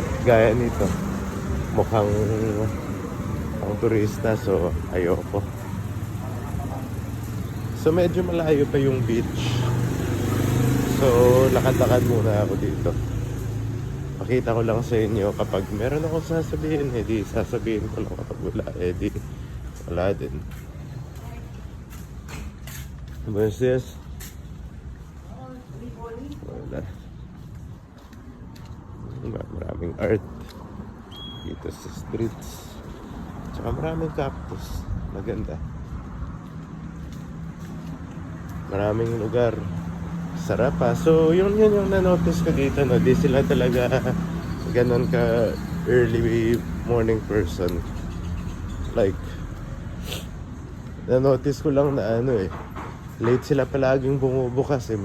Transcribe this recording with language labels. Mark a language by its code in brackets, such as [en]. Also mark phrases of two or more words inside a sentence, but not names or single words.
[tl] Gaya nito, mukhang pang turista so ayoko. So medyo malayo pa yung beach. So lakad-lakad muna ako dito. Pakita ko lang sa inyo kapag meron akong sasabihin, di sasabihin ko lang kapag wala, di wala din. [es] Buenos días. [tl] Wala. Maraming art dito sa streets. Tsaka maraming cactus. Maganda. Maraming lugar. Sarap pa. So, yun yung na-notice ko dito, no? Di sila talaga ganun ka [en] early morning person. [tl] Like, na-notice ko lang na late sila palaging bumubukas eh.